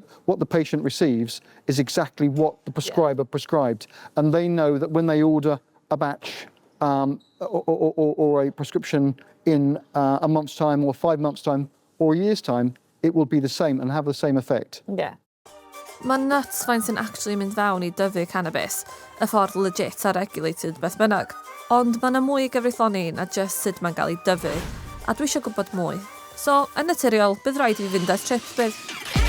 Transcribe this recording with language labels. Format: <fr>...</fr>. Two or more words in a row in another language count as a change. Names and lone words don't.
<en>What the patient receives is exactly what the prescriber prescribed. And they know that when they order a batch or a prescription in a month's time or 5 months' time or a year's time, it will be the same and have the same effect. Yeah.</en> <cy>Mae'n nuts faint sy'n actually mynd fewn I dyfu cannabis, y ffordd legit a regulated beth bynnag. Ond mae yna mwy I gyfreithloni na just sut mae'n cael ei dyfu, a dwi eisiau gwybod mwy. So, yn naturiol, bydd rhaid I fi fynd ar trip bydd.</cy>